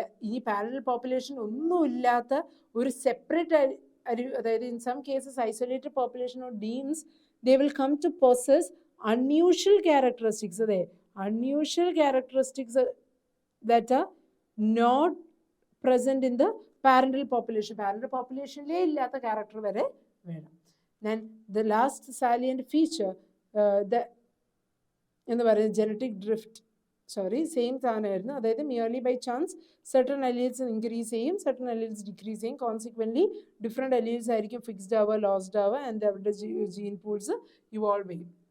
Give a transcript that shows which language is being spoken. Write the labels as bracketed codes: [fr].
[ml] ഈ parallel population ഒന്നുമില്ലാത്ത ഒരു സെപ്പറേറ്റ് അതായത് [en] In some cases isolated population of demes they will come to possess unusual characteristics. അതെ, unusual characteristics that are not present in the parental population. [ml] Parental populationലേ ഇല്ലാത്ത character വരെ വേണം. [en] Then the last salient feature [ml] എന്ന് പറയുന്നത് genetic drift, same സാധനമായിരുന്നു. അതായത് merely by chance certain alleles increase ചെയ്യും, certain alleles decrease ചെയ്യും. കോൺസിക്വൻ്റ്ലി ഡിഫറെൻറ്റ് അലീൽസ് ആയിരിക്കും ഫിക്സ്ഡ് ആവുക, ലോസ്ഡ് ആവുക, ആൻഡ് അവരുടെ ജീൻ പൂൾസ് ഇവോൾവ് ചെയ്യും.